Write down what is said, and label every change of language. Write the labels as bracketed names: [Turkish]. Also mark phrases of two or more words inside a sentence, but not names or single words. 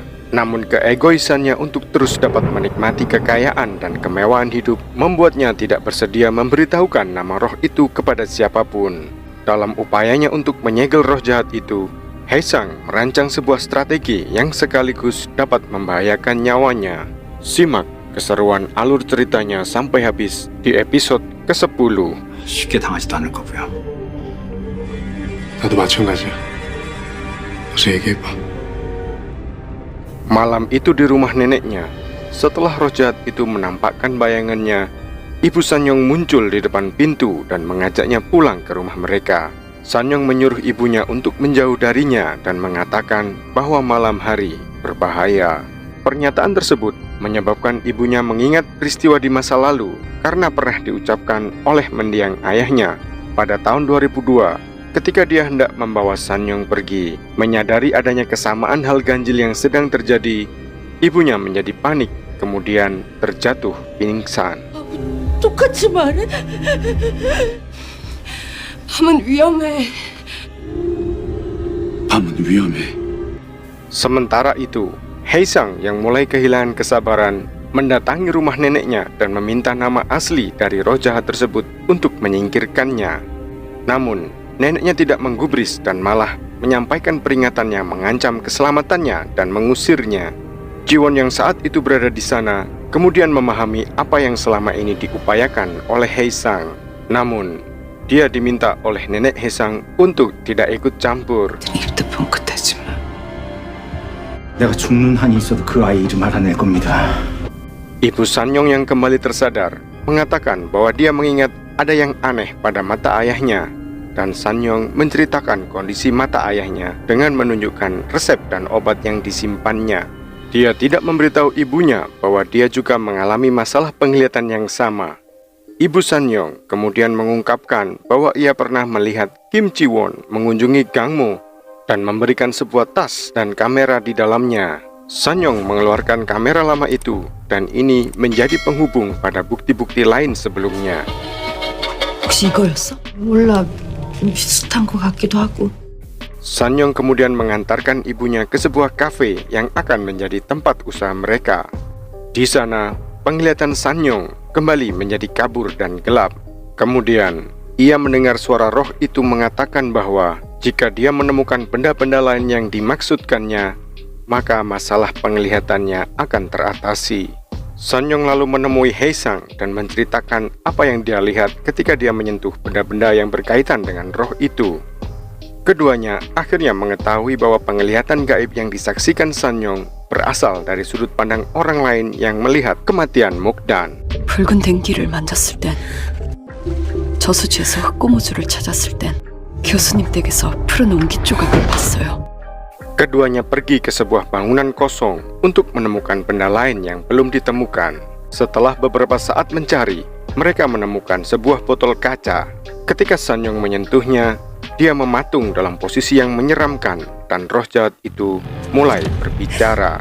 [Indonesian] Namun keegoisannya untuk terus dapat menikmati kekayaan dan kemewahan hidup membuatnya tidak bersedia memberitahukan nama roh itu kepada siapapun. Dalam upayanya untuk menyegel roh jahat itu, Haesang merancang sebuah strategi yang sekaligus dapat membahayakan nyawanya. Simak keseruan alur ceritanya sampai habis di episode ke-10. [Korean] 쉽게 당하지도 않을 거고요. 나도 마찬가지야. 어서 얘기해봐. [Indonesian] Malam itu di rumah neneknya, setelah roh jahat itu menampakkan bayangannya, Ibu Sanyong muncul di depan pintu dan mengajaknya pulang ke rumah mereka. Sanyong menyuruh ibunya untuk menjauh darinya dan mengatakan bahwa malam hari berbahaya. Pernyataan tersebut menyebabkan ibunya mengingat peristiwa di masa lalu karena pernah diucapkan oleh mendiang ayahnya pada tahun 2002 ketika dia hendak membawa Sanyong pergi. Menyadari adanya kesamaan hal ganjil yang sedang terjadi, ibunya menjadi panik kemudian terjatuh pingsan. [Korean] 똑같이 말해? 밤은 위험해. 밤은 위험해. [Indonesian] Sementara itu, Haesang yang mulai kehilangan kesabaran mendatangi rumah neneknya dan meminta nama asli dari roh jahat tersebut untuk menyingkirkannya. Namun, neneknya tidak menggubris dan malah menyampaikan peringatan yang mengancam keselamatannya dan mengusirnya. Jiwon yang saat itu berada di sana kemudian memahami apa yang selama ini diupayakan oleh Haesang. Namun, dia diminta oleh nenek Haesang untuk tidak ikut campur. [Korean] 입도 뻥끗하지 마. 내가 죽는 한이 있어도 그 아이 이름 알아낼 겁니다. [Indonesian] Ibu Sanyong yang kembali tersadar mengatakan bahwa dia mengingat ada yang aneh pada mata ayahnya. Dan Sanyong menceritakan kondisi mata ayahnya dengan menunjukkan resep dan obat yang disimpannya. Dia tidak memberitahu ibunya bahwa dia juga mengalami masalah penglihatan yang sama. Ibu Sanyong kemudian mengungkapkan bahwa ia pernah melihat Kim Ji-won mengunjungi Gangmo dan memberikan sebuah tas dan kamera di dalamnya. Sanyong mengeluarkan kamera lama itu dan ini menjadi penghubung pada bukti-bukti lain sebelumnya. [Korean] 혹시 이거였어? 몰라. 비슷한 것 같기도 하고. [Indonesian] Sanyong kemudian mengantarkan ibunya ke sebuah kafe yang akan menjadi tempat usaha mereka. Di sana, penglihatan Sanyong kembali menjadi kabur dan gelap. Kemudian, ia mendengar suara roh itu mengatakan bahwa jika dia menemukan benda-benda lain yang dimaksudkannya, maka masalah penglihatannya akan teratasi. Sanyong lalu menemui Haesang dan menceritakan apa yang dia lihat ketika dia menyentuh benda-benda yang berkaitan dengan roh itu. Keduanya akhirnya mengetahui bahwa penglihatan gaib yang disaksikan Sanyong berasal dari sudut pandang orang lain yang melihat kematian Mukdan. [Korean] 붉은 댕기를 만졌을 땐, 저수지에서 흑고무줄을 찾았을 땐 교수님 댁에서 푸른 옹기 조각을 봤어요. [Indonesian] Keduanya pergi ke sebuah bangunan kosong untuk menemukan benda lain yang belum ditemukan. Setelah beberapa saat mencari, mereka menemukan sebuah botol kaca. Ketika Sanyong menyentuhnya, dia mematung dalam posisi yang menyeramkan dan roh jahat itu mulai berbicara.